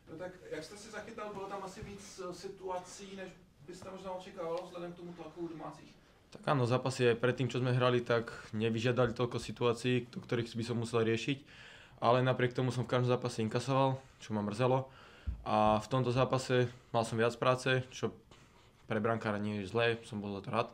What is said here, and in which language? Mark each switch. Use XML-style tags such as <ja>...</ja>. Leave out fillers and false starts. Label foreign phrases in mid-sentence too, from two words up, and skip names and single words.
<cs>Tak jak jste si zachytal, bylo tam asi víc situací, než byste možná očekával vzhledem k tomu tlaku domácich?</cs> <sk>Tak áno, zápasy aj predtým, čo sme hrali, tak nevyžiadali toľko situácií, do ktorých by som musel riešiť. Ale napriek tomu som v každom zápase inkasoval, čo ma mrzelo. A v tomto zápase mal som viac práce, čo pre brankára nie je zlé, som bol za to rád.</sk>